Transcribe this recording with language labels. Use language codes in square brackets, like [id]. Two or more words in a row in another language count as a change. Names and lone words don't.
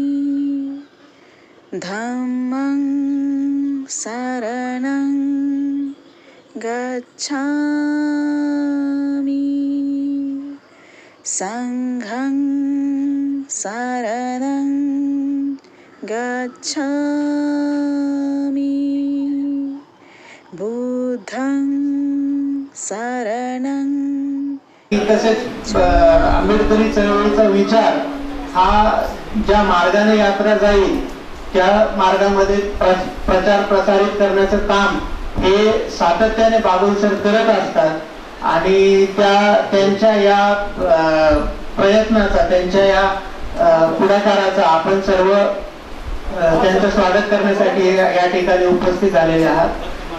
[pi] धम्मं शरणं गच्छामि संघं शरणं गच्छामि बुद्धं शरणं। [mr] तसेच आंबेडकरी चळवळीचा विचार हा ज्या मार्गाने यात्रा जाईल त्या मार्गामध्ये प्रचार प्रसारित करण्याचं काम हे सातत्याने बागुल सर करत असतात आणि त्यांच्या या प्रयत्नाचा त्यांच्या या पुढाकाराचा आपण सर्व त्यांचं स्वागत करण्यासाठी या ठिकाणी उपस्थित झालेले आहात।